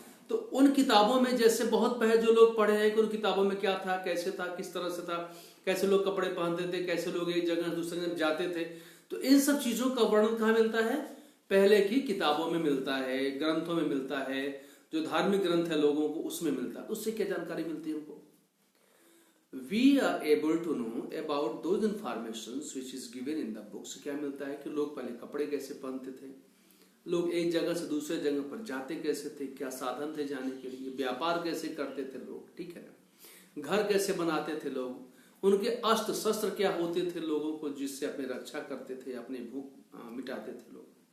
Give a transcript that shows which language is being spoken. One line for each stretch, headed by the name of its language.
Hindi: तो उन किताबों में जैसे बहुत पहले जो लोग पढ़े हैं कि उन किताबों में क्या था, कैसे था, किस तरह से था, कैसे लोग कपड़े पहनते थे, कैसे लोग एक जगह दूसरे जगह जाते थे, तो इन सब चीजों का वर्णन कहाँ मिलता है? पहले की किताबों में मिलता है, ग्रंथों में मिलता है, जो धार्मिक ग्रंथ है लोगों को उसमें मिलता है। उससे क्या जानकारी मिलती है हमको?
English: We are able to know about those informations which is given in the books।
Hindi: क्या मिलता है कि लोग पहले कपड़े कैसे पहनते थे, लोग एक जगह से दूसरे जगह पर जाते कैसे थे, क्या साधन थे जाने के लिए, व्यापार कैसे करते थे लोग, ठीक है ना, घर कैसे बनाते थे लोग, उनके अस्त्र शस्त्र क्या होते थे लोगों को जिससे अपनी रक्षा करते थे, अपनी भूख मिटाते थे लोग।